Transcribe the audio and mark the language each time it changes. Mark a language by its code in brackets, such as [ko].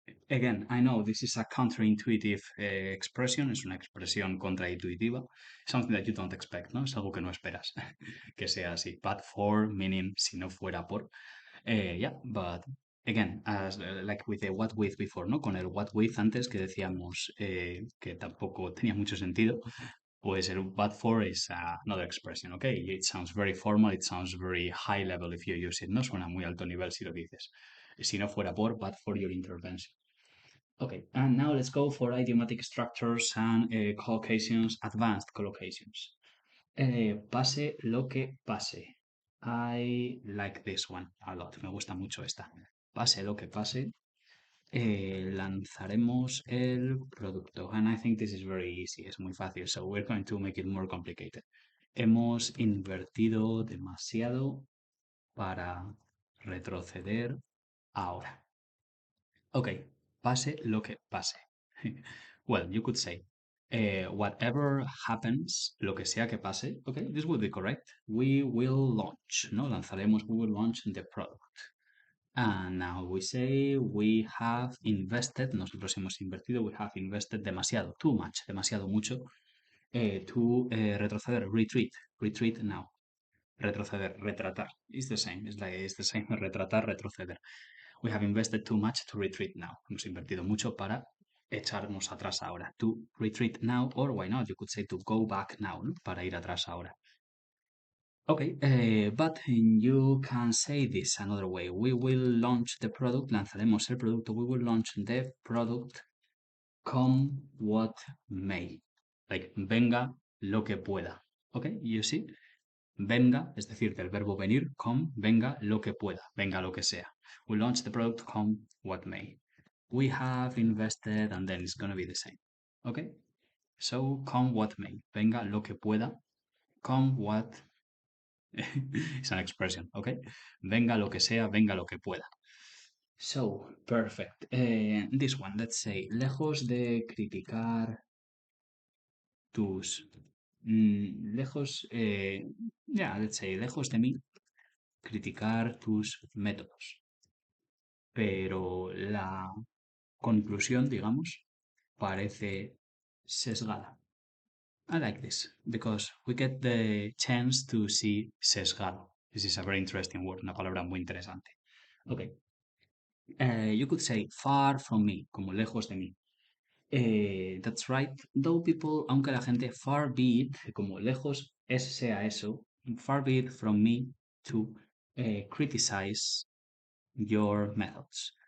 [en] Again, I know this is a counterintuitive expression, [es] es una expresión contraintuitiva, [en] something that you don't expect, ¿no? [es] Es algo que no esperas que sea así. [en] But for meaning [es] si no fuera por. [en] Yeah, but again, as like with the what with before, ¿no? [es] Con el what with antes que decíamos que tampoco tenía mucho sentido, pues el but for [en] is another expression, okay? It sounds very formal, it sounds very high level if you use it, [es] ¿no? Suena muy alto nivel si lo dices. Si no fuera por, [en] but for your intervention. Okay, and now let's go for idiomatic structures and collocations, advanced collocations. [es] Pase lo que pase. [en] I like this one a lot. [es] Me gusta mucho esta. Pase lo que pase, lanzaremos el producto. [en] And I think this is very easy. [es] Es muy fácil. [en] So we're going to make it more complicated. [es] Hemos invertido demasiado para retroceder ahora. Okay, pase lo que pase. [en] Well, you could say, whatever happens, [es] lo que sea que pase, [en] okay, this would be correct. We will launch, ¿no? [es] Lanzaremos, [en] we will launch the product. And now we say we have invested, [es] nosotros hemos invertido, [en] we have invested demasiado, too much, [es] demasiado mucho, [en] to [es] retroceder, [en] retreat now. [es] Retroceder, retratar. [en] It's the same, it's the same, [es] retratar, retroceder. [en] We have invested too much to retreat now. [es] Hemos invertido mucho para echarnos atrás ahora. [en] To retreat now, or why not? You could say to go back now, ¿no? [es] Para ir atrás ahora. [en] Okay, but you can say this another way. We will launch the product, [es] lanzaremos el producto, [en] we will launch the product, come what may. [es] Like, venga lo que pueda. [en] Okay, you see? [es] Venga, es decir, del verbo venir, come, venga lo que pueda, venga lo que sea. [en] We launch the product, come what may. We have invested, and then it's going to be the same. Okay? So, come what may. [es] Venga lo que pueda, [en] come what. It's an expression, okay? [es] Venga lo que sea, venga lo que pueda. [en] So, perfect. This one, let's say, [es] lejos de criticar tus. Lejos, [en] yeah, let's say, [es] lejos de mí criticar tus métodos. Pero la conclusión, digamos, parece sesgada. [en] I like this because we get the chance to see sesgado. This is a very interesting word, [es] una palabra muy interesante. [en] Okay. You could say far from me, [es] como lejos de mí. [en] That's right. Though people, [es] aunque la gente, [en] far be it, [es] como lejos es sea eso, [en] far be it from me to criticize your methods.